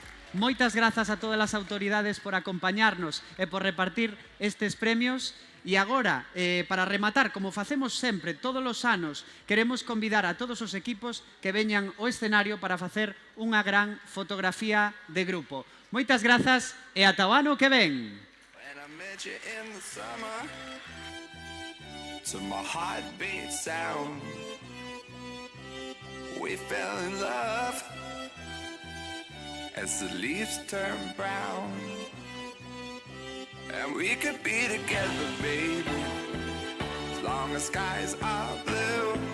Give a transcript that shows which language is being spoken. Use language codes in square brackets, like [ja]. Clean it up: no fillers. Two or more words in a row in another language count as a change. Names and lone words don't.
[gl] Moitas grazas a todas as autoridades por acompañarnos e por repartir estes premios. E agora, para rematar, como facemos sempre todos os anos, queremos convidar a todos os equipos que veñan ao escenario para facer unha gran fotografía de grupo. Moitas grazas e ata o ano que ven. [en] Met you in the summer to my heartbeat sound. We fell in love as the leaves turn brown, and we could be together, baby, as long as skies are blue.